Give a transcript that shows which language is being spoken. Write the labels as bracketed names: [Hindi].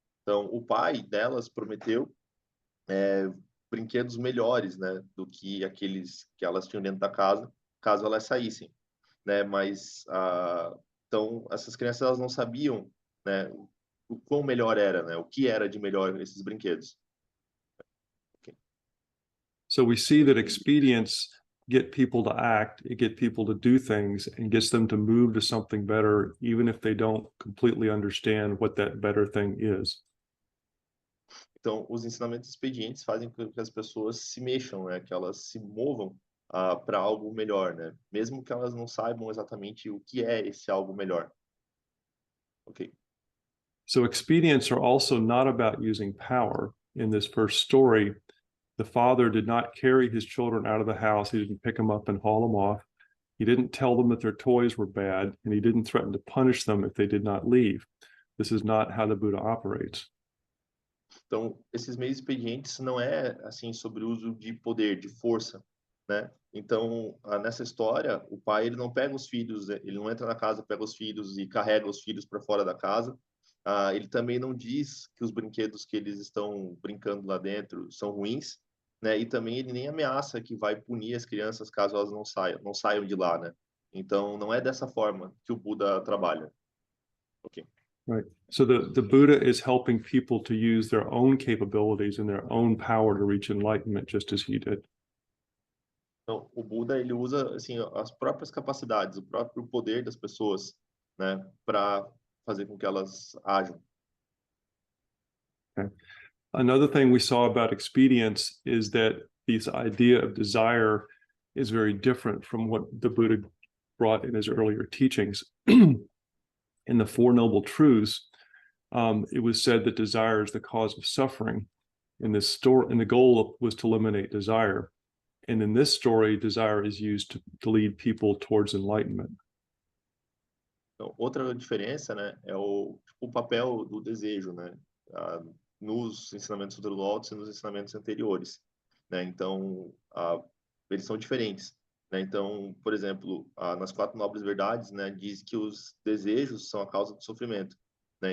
[Portuguese] Então, o pai delas prometeu brinquedos melhores, né, do que aqueles que elas tinham dentro da casa, caso elas saíssem, né? Mas, então, essas crianças elas não sabiam, né, o quão melhor era, né? O que era de melhor esses brinquedos. [English] Okay. So we see that expedience get people to act, it get people to do things, and gets them to move to something better, even if they don't completely understand what that better thing is. [Portuguese] Então, os ensinamentos expedientes fazem com que as pessoas se mexam, né? Que elas se movam para algo melhor, né? Mesmo que elas não saibam exatamente o que é esse algo melhor. [English] Ok. So expedients are also not about using power. in this first story, the father did not carry his children out of the house. He didn't pick them up and haul them off. He didn't tell them that their toys were bad, and he didn't threaten to punish them if they did not leave. This is not how the Buddha operates. [Portuguese] Então, esses meios expedientes não é assim sobre o uso de poder, de força, né? Então, nessa história, o pai ele não pega os filhos, ele não entra na casa, pega os filhos e carrega os filhos para fora da casa. Ele também não diz que os brinquedos que eles estão brincando lá dentro são ruins, né? E também ele nem ameaça que vai punir as crianças caso elas não saiam de lá, né? Então, não é dessa forma que o Buda trabalha. [English] Ok. Right. So the Buddha is helping people to use their own capabilities and their own power to reach enlightenment, just as he did. [Portuguese] Então, o Buda ele usa assim as próprias capacidades, o próprio poder das pessoas, né, para fazer com que elas ajam. [English] Okay. Another thing we saw about expedience is that this idea of desire is very different from what the Buddha brought in his earlier teachings. In the Four Noble Truths, it was said that desire is the cause of suffering. In this story, and the goal was to eliminate desire. And in this story, desire is used to lead people towards enlightenment. [Portuguese] Então, outra diferença, né, é o papel do desejo, né, nos ensinamentos do Lotus e nos ensinamentos anteriores, né? Então, eles são diferentes, né? Então, por exemplo, nas quatro nobres verdades, né, diz que os desejos são a causa do sofrimento, né?